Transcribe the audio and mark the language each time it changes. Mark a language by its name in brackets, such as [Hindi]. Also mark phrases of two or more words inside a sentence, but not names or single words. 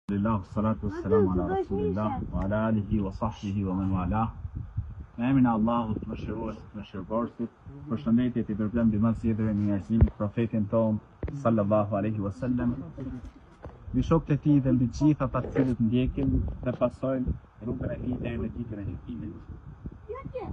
[Arabic] الحمد لله والصلاة والسلام على رسول الله وعلى آله وصحبه ومن والاه. [Albanian] Në emrin e Allahut, mëshiruesit, mëshirëbërësit, përshëndetje i dërgojmë mbi mësive në njerëzimit profetin ton [Arabic] صلى الله عليه وسلم, [Albanian] mbi shokët e tij dhe mbi gjithë ata të cilët ndjekin dhe pasojnë rrugën e tij deri në ditën e gjykimit.